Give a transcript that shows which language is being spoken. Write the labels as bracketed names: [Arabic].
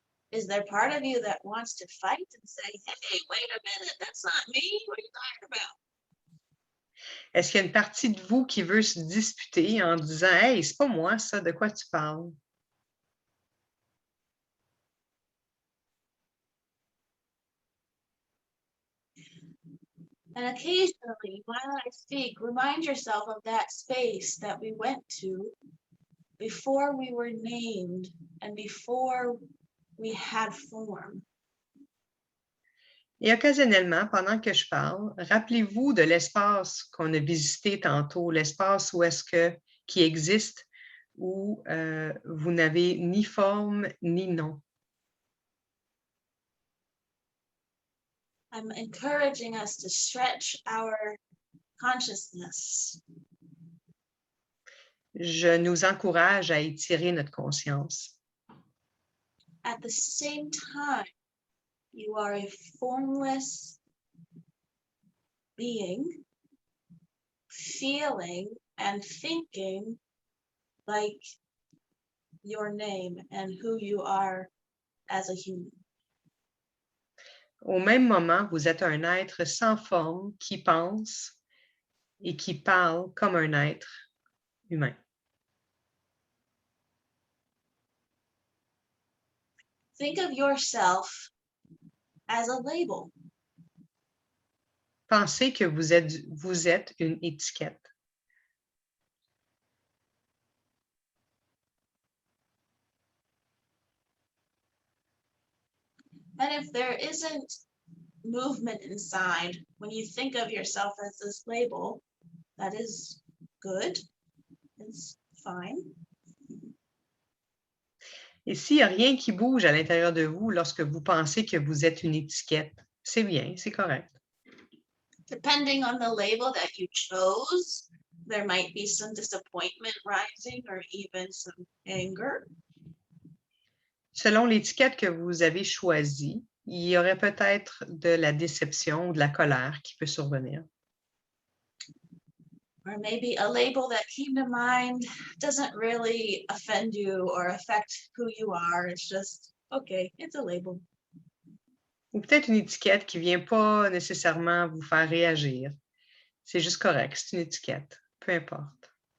[English] Is there part of you that wants to fight and say, hey, wait a minute, that's not me? What are you talking about? [French] Est-ce qu'il y a une partie de vous qui veut se disputer en disant « Hey, c'est pas moi ça, de quoi tu parles? » [English] And occasionally, while I speak, remind yourself of that space that we went to before we were named and before we had form. [French] Et occasionnellement, pendant que je parle, rappelez-vous de l'espace qu'on a visité tantôt, l'espace qui existe où vous n'avez ni forme ni nom. [English] I'm encouraging us to stretch our consciousness. [French] Je nous encourage à étirer notre conscience. [English] At the same time, you are a formless being, feeling and thinking like your name and who you are as a human. [French] Au même moment, vous êtes un être sans forme qui pense et qui parle comme un être humain. [English] Think of yourself as a label. [French] Pensez que vous êtes une étiquette. [English] And if there isn't movement inside, when you think of yourself as this label, that is good. It's fine. [French] Et s'il n'y a rien qui bouge à l'intérieur de vous lorsque vous pensez que vous êtes une étiquette, c'est bien, c'est correct. [English] Depending on the label that you chose, there might be some disappointment rising or even some anger. [French] Selon l'étiquette que vous avez choisie, il y aurait peut-être de la déception ou de la colère qui peut survenir. [English] Or maybe a label that came to mind doesn't really offend you or affect who you are. It's just, okay, it's a label. [French] Ou peut-être une étiquette qui ne vient pas nécessairement vous faire réagir. C'est juste correct, c'est une étiquette, peu importe.